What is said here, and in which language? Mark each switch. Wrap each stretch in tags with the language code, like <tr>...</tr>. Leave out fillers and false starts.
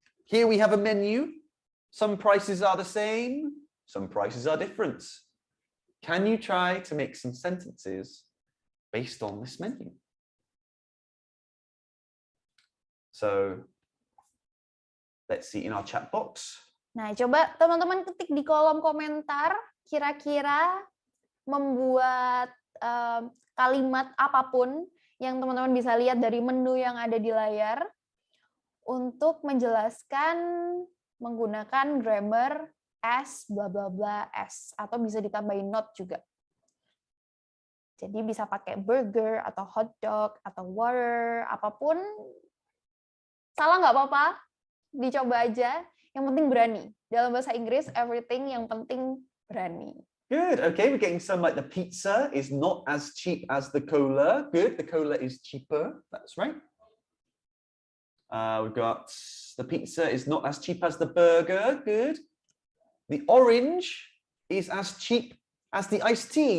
<en>Here we have a menu. Some prices are the same, some prices are different. Can you try to make some sentences based on this menu? So let's see in our chat box.</en> <id>Nah, coba teman-teman ketik di kolom komentar, kira-kira membuat kalimat apapun yang teman-teman bisa lihat dari menu yang ada di layar untuk menjelaskan menggunakan grammar as, bla bla bla, as, atau bisa ditambahin not juga. Jadi bisa pakai burger atau hot dog atau water, apapun. Salah nggak apa-apa, dicoba aja. Yang penting berani. Dalam bahasa Inggris, everything yang penting berani.</id> <en>Good. Okay, we're getting some like the pizza is not as cheap as the cola. Good. The cola is cheaper. That's right. We've got the pizza is not as cheap as the burger. Good. The orange is as cheap as the iced tea.</en>